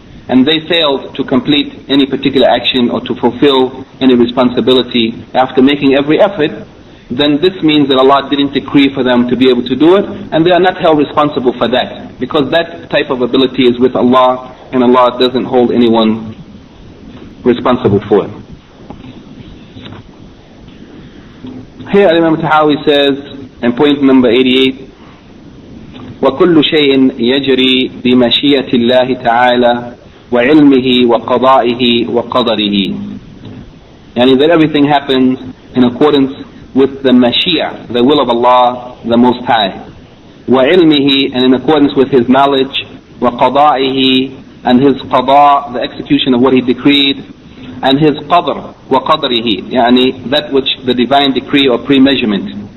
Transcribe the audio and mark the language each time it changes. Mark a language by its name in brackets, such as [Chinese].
[English] and they failed to complete any particular action or to fulfill any responsibility after making every effort, then this means that Allah didn't decree for them to be able to do it, and they are not held responsible for that, because that type of ability is with Allah, and Allah doesn't hold anyone responsible for it. Here Imam Tahawi says, in point number 88, [Arabic] وَكُلُّ شَيْءٍ يَجْرِي بِمَشِيَّةِ اللَّهِ تَعَالَى وَعِلْمِهِ وَقَضَائِهِ وَقَدَرِهِ. [English] Yani that everything happens in accordance with the Mashiach, the will of Allah, the Most High. [Arabic] وَعِلْمِهِ, [English] and in accordance with His knowledge. [Arabic] وَقَضَائِهِ, [English] and His qada, the execution of what He decreed. And His qadr, [Arabic] وَقَدْرِهِ, [English] yani that which the divine decree or pre-measurement.